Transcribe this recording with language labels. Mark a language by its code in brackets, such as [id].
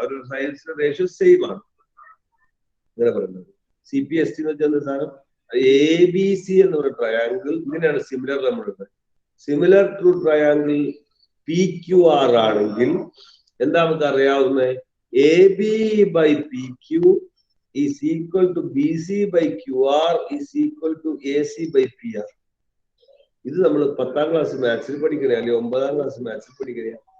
[ml] അവരുടെ സൈഡ്സിന്റെ ratio same ആണ്. ഇങ്ങനെ പറയുന്നത്. CPST എന്ന് വെച്ചാൽ സാധനം ABC എന്ന് പറയുന്ന ട്രയാങ്കിൾ ഇങ്ങനെയാണ് സിമിലർ നമ്മളുടെ. സിമിലർ ടു ട്രയാങ്കിൾ PQR ആണെങ്കിൽ എന്താ നമുക്ക് അറിയാവുന്നത്? [en] AB/PQ is equal to BC/QR is equal to AC/PR. [ml] ഇത് നമ്മൾ 10ാം ക്ലാസ് മാത്സിൽ പഠിക്കണേ, അല്ലെങ്കിൽ 9ാം ക്ലാസ് മാത്സിൽ പഠിക്കണേ.